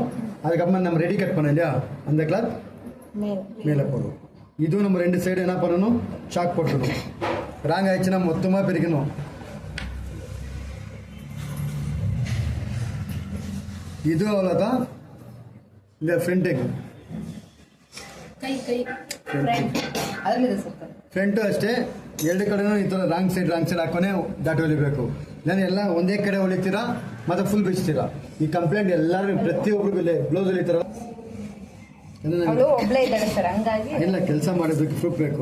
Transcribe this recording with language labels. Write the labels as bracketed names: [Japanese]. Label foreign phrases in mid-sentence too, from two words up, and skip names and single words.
[Tamil] அதுக்கப்புறமா நம்ம [English] ready cut [Tamil] பண்ணோம் இல்லையா, அந்த கிளாத் மேலே போடுவோம். இதுவும் நம்ம ரெண்டு சைடு என்ன பண்ணணும், சாக் போட்டுக்கணும். ராங் ஆயிடுச்சுன்னா மொத்தமாக பிரிக்கணும். இதுவும் அவ்வளோதான். [Kannada] இந்த ಫ್ರಂಟಿಗೆ ಫ್ರಂಟು ಅಷ್ಟೇ, ಎರಡು ಕಡೆನೂ ಈ ಥರ [English] wrong side [Kannada] ಹಾಕೋನೇ ದಾಟಿ ಹೊಲಿಬೇಕು. ನಾನು ಎಲ್ಲ ಒಂದೇ ಕಡೆ ಹೊಲಿತೀರಾ ಮತ್ತೆ ಫುಲ್ ಬಿಚ್ತೀರಾ. ಈ ಕಂಪ್ಲೇಂಟ್ ಎಲ್ಲರೂ ಪ್ರತಿಯೊಬ್ಬರಿಗೂ ಬ್ಲೌಸ್ ಹೊಲಿತಾರ ಇಲ್ಲ, ಕೆಲಸ ಮಾಡೋದಕ್ಕೆ ಪ್ರೂಫ್ ಬೇಕು.